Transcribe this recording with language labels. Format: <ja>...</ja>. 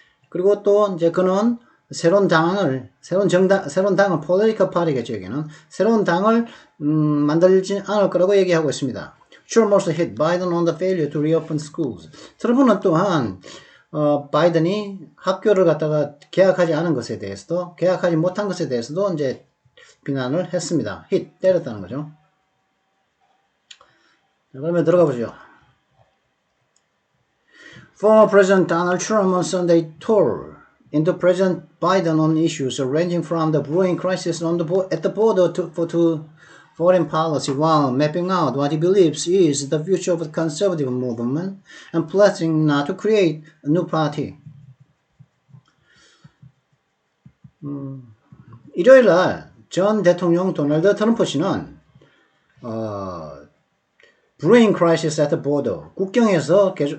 <ko>그리고 또 이제 그는 새로운 당을</ko> <en>political party</en> <ko>겠죠, 여기는 새로운 당을 만들지 않을 거라고 얘기하고 있습니다.</ko> <en>Trump also hit Biden on the failure to reopen schools.</en> <ko>트럼프는 또한 바이든이 학교를 갖다가 개학하지 않은 것에 대해서도, 개학하지 못한 것에 대해서도 이제 비난을 했습니다. hit, 때렸다는 거죠. 자, 그러면 들어가 보죠.</ko> <en>Former President Donald Trump on Sunday tore into President Biden on issues ranging from the brewing crisis at the border to foreign policy, while mapping out what he believes is the future of the conservative movement and pledging not to create a new party.</en> <ko>일요일날 전 대통령 도널드 트럼프 씨는</ko> <en>brewing crisis at the border,</en> <ko>국경에서</ko>